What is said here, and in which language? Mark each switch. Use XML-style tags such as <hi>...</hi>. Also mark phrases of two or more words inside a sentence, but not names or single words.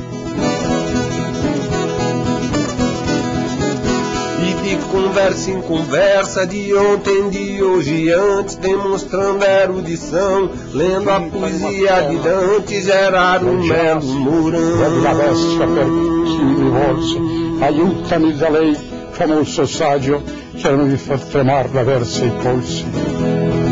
<pt>E de conversa em conversa, de ontem, de hoje e antes, demonstrando erudição, lendo a poesia de Dante, Gerardo Melo Mourão.</pt> <it>Aiutami da lei, famoso saggio che mi fa tremar la versa i polsi.</it>